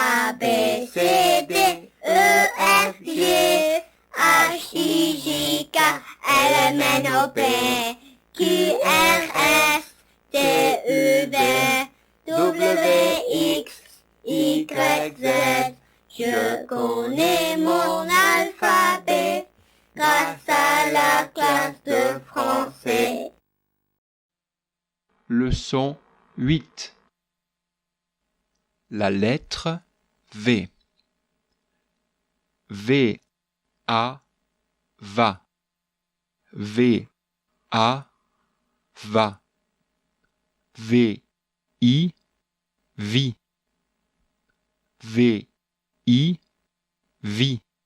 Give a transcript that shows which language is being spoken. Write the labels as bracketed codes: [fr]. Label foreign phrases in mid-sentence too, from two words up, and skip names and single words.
[fr] B, C, D, E, F, G, H, I, J, K, L, M, N, O, P, Q, R, S, T, U, V, W, X, Y, Z. Je connais mon alphabet grâce à la classe de français. Leçon 8. La lettre V. V, A, va. V, A, va. V, I, vi. V, I, vi.